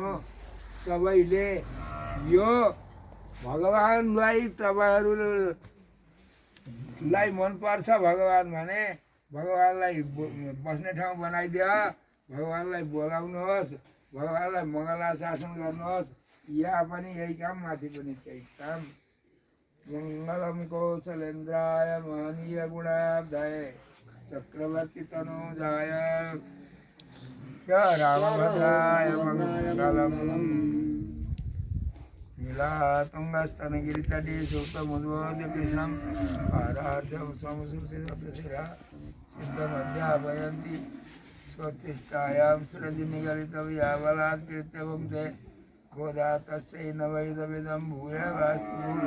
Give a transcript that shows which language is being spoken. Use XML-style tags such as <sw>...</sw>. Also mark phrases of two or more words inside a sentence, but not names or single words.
<ne>सबैले यो भगवान्लाई तपाईँहरूलाई मनपर्छ भगवान् भने भगवान्लाई बस्ने ठाउँ बनाइदियो, भगवान्लाई बोलाउनुहोस्, भगवान्लाई मङ्गलाशासन गर्नुहोस्। यहाँ पनि यही काम, माथि पनि त्यही काम।</ne> <sa>मङ्गलम कौशलेन्द्राय महनीय गुणाब्धाय चक्रवर्ती तनुजाय रामभद्राय मङ्गलम। नीलातुङ्गस्तनगिरितटे सुप्तमुद्बोध्य कृष्णं पारार्धं स्वमुषुशिरा सिद्धमध्यापयन्ति स्वच्छिष्टायां सृजि निगलितव्या बलात्कृत्य भुङ्क्ते गोदा तस्यै नमैदमिदं भूयैवास्तु भूय।</sa>